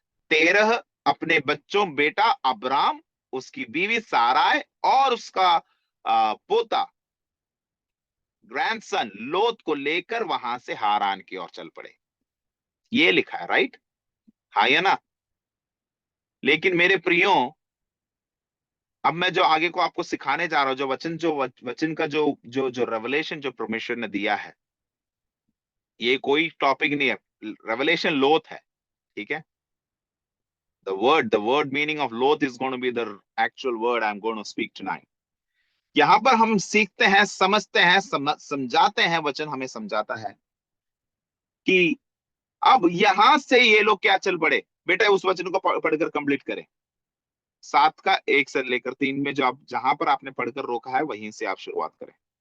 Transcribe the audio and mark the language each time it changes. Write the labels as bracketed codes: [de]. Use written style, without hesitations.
[hi] 13 अपने बच्चों, बेटा अब्राम, उसकी बीवी साराय और उसका पोता, ग्रैंडसन लोत को लेकर वहां से हारान की ओर चल पड़े। ये लिखा है, राइट? हाँ या ना? लेकिन मेरे प्रियो, अब मैं जो आगे को आपको सिखाने जा रहा हूं, जो वचन का जो जो जो रेवलेशन जो परमेश्वर ने दिया है, ये कोई टॉपिक नहीं है। रेवलेशन लोथ है, ठीक है। [en] The word meaning of Loth is going to be the actual word I'm going to speak tonight. [hi] यहां पर हम सीखते हैं, समझते हैं, समझाते हैं, वचन हमें समझाता है कि अब यहां से ये लोग क्या चल पड़े। बेटा उस वचन को पढ़कर कंप्लीट करें, 7 का 1 से लेकर 3 में जो आप जहां पर आपने पढ़कर रोका है वहीं से आप शुरुआत करें।